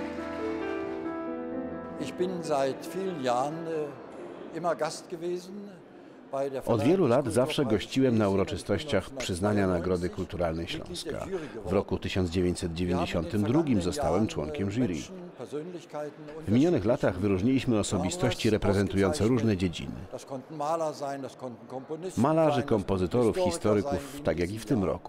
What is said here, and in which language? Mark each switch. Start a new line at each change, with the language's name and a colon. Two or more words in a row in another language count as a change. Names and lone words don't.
German: Ich bin seit vielen Jahren immer Gast gewesen
Polish: Od wielu lat zawsze gościłem na uroczystościach przyznania Nagrody Kulturalnej Śląska. W roku 1992 zostałem członkiem jury. W minionych latach wyróżniliśmy osobistości reprezentujące różne dziedziny. Malarzy, kompozytorów, historyków, tak jak i w tym roku.